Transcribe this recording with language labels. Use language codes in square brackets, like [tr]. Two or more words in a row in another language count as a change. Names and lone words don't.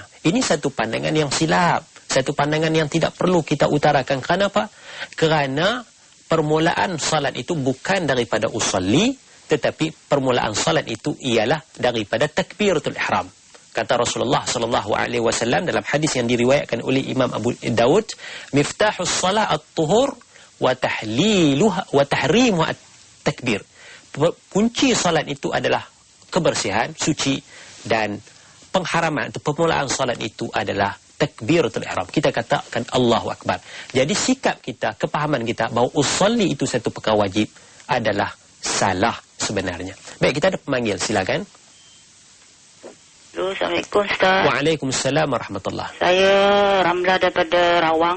[ms] Ini satu pandangan yang silap. Satu pandangan yang tidak perlu kita utarakan. Kenapa? Kerana permulaan salat itu bukan daripada usalli, tetapi permulaan salat itu ialah daripada [ar] تكبيرة الإحرام. [ms] Kata Rasulullah [ar] صلى الله عليه وسلم [ms] dalam hadis yang diriwayatkan oleh Imam Abu Daud, [ar] مفتاح الصلاة الطهور وتحليلها وتحريمها التكبير. [ms] Kunci salat itu adalah kebersihan, suci, dan pengharaman atau permulaan salat itu adalah [ar] تكبيرة الإحرام. [ms] Kita katakan [ar] الله أكبر. [ms] Jadi sikap kita, kepahaman kita bahawa usalli itu satu perkara wajib adalah salah sebenarnya. Baik, kita ada pemanggil, silakan. [ar] السلام عليكم أستاذ. وعليكم السلام ورحمة الله. [ms] Saya Ramla daripada Rawang.